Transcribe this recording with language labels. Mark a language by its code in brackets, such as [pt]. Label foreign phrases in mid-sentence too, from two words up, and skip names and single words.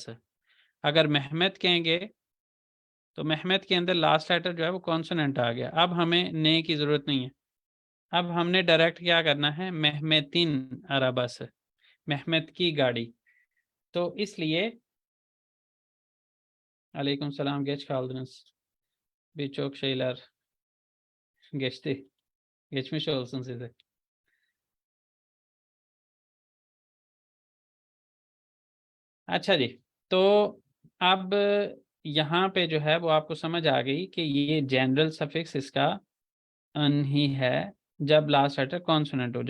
[hi] अगर मेहमद कहेंगे तो मेहमद के अंदर [en] last letter [hi] जो है वो कॉन्सोनेंट आ गया। अब हमें ने की ज़रूरत नहीं है, अब हमने डायरेक्ट क्या करना है, [tr] Mehmet'in arabası, [hi] मेहमद की गाड़ी। तो इसलिए [ar] عليكم السلام [tr] geç kaldınız. Birçok şeyler geçti. Geçmiş olsun size. [hi] अच्छा जी, तो अब यहाँ पे जो है वो आपको समझ आ गई कि ये [en] general suffix [hi] इसका अन ही है जब [en] last letter consonant [hi] हो।